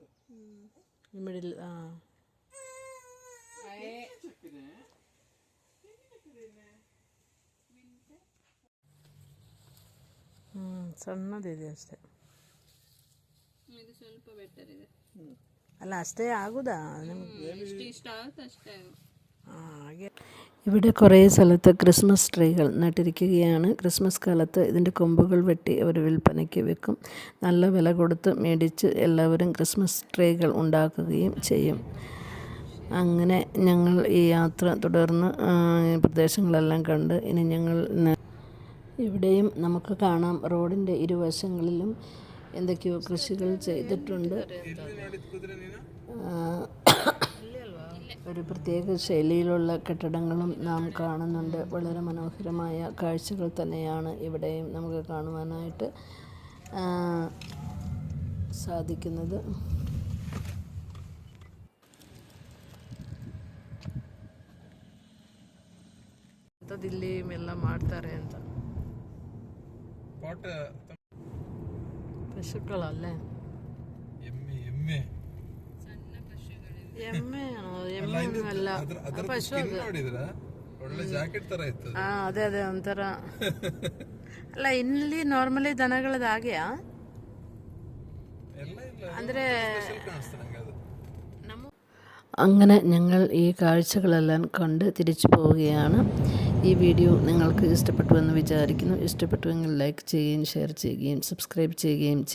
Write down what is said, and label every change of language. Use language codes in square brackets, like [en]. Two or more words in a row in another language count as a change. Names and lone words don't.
[kn] ಈ ಮಿಡಿಲ್ ಸಣ್ಣದಿದೆ ಅಷ್ಟೇ. ಇದು ಸ್ವಲ್ಪ ಬೆಟರ್ ಇದೆ. ಅಲ್ಲ ಅಷ್ಟೇ ಆಗುದಾ? ಇಷ್ಟ ಆಗುತ್ತೆ ಅಷ್ಟೇ. ಹಾಗೆ [ml] ഇവിടെ കുറേ സ്ഥലത്ത് ക്രിസ്മസ് ട്രീകൾ നട്ടിരിക്കുകയാണ്. ക്രിസ്മസ് കാലത്ത് ഇതിൻ്റെ കൊമ്പുകൾ വെട്ടി അവർ വിൽപ്പനയ്ക്ക് വെക്കും. നല്ല വില കൊടുത്ത് മേടിച്ച് എല്ലാവരും ക്രിസ്മസ് ട്രീകൾ ഉണ്ടാക്കുകയും ചെയ്യും. അങ്ങനെ ഞങ്ങൾ ഈ യാത്ര തുടർന്ന് പ്രദേശങ്ങളെല്ലാം കണ്ട് ഇനി ഞങ്ങൾ ഇവിടെയും നമുക്ക് കാണാം റോഡിൻ്റെ ഇരുവശങ്ങളിലും എന്തൊക്കെയോ കൃഷികൾ ചെയ്തിട്ടുണ്ട്. ഒരു പ്രത്യേക ശൈലിയിലുള്ള കെട്ടിടങ്ങളും നാം കാണുന്നുണ്ട്. വളരെ മനോഹരമായ കാഴ്ചകൾ തന്നെയാണ് ഇവിടെയും നമുക്ക് കാണുവാനായിട്ട് സാധിക്കുന്നത്. [kn] ಇಲ್ಲಿ ಎಲ್ಲ ಮಾಡ್ತಾರೆ ಅಂತ. ಪಶುಗಳಲ್ಲೇ ಎಮ್ಮೆಯಾಣೋ? ಎಮ್ಮೆಯಲ್ಲ, ಪಶು ಅದು. ಅದೇ ಅದೇ ಒಂಥರ. ಅಲ್ಲ ಇಲ್ಲಿ ನಾರ್ಮಲಿ ದನಗಳದ್ದು ಹಾಗೆಯಾ? ಅಂದ್ರೆ [ml] അങ്ങനെ ഞങ്ങൾ ഈ കാഴ്ചകളെല്ലാം കണ്ട് തിരിച്ചു പോവുകയാണ്. ഈ വീഡിയോ നിങ്ങൾക്ക് ഇഷ്ടപ്പെട്ടുവെന്ന് വിചാരിക്കുന്നു. ഇഷ്ടപ്പെട്ടുവെങ്കിൽ ലൈക്ക് ചെയ്യുകയും ഷെയർ ചെയ്യുകയും സബ്സ്ക്രൈബ് ചെയ്യുകയും